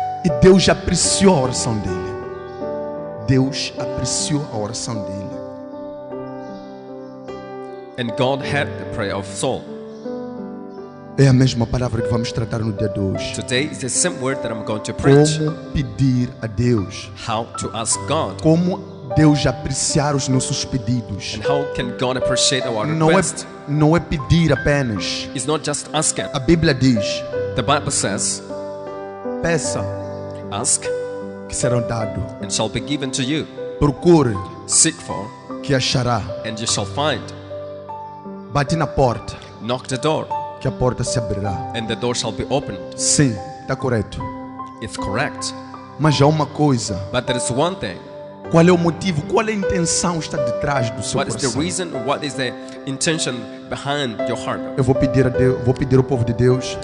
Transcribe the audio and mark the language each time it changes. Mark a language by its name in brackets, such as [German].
[Portuguese] E Deus apreciou a oração dele. Deus apreciou a oração dele. [English] And God heard the prayer of Saul. [Portuguese] É a mesma palavra que vamos tratar no dia de hoje. [English] Today is the same word that I'm going to preach. [Portuguese] Como pedir a Deus. [English] How to ask God. [Portuguese] Como Deus apreciar os nossos pedidos. [English] And how can God appreciate our [Portuguese] Não [English] request? [Portuguese] é pedir apenas. [English] It's not just asking. [Portuguese] A Bíblia diz: [English] The Bible says, [Portuguese] peça [English] ask [Portuguese] que serão dado. [English] and shall be given to you. [Portuguese] Procure [English] Seek for [Portuguese] que achará. [English] and you shall find. [Portuguese] Bate na porta [English] Knock the door [Portuguese] que a porta se abrirá. [English] and the door shall be opened. [Portuguese] Sim, está correto. [English] It's correct. [Portuguese] Mas há uma coisa. [English] But there is one thing. [Portuguese] Qual é o motivo? Qual é a intenção está detrás do seu [English] What is the [Portuguese] coração? [English] reason? What is the intention behind your heart? [Portuguese] Eu vou pedir a Deus, vou pedir ao povo de Deus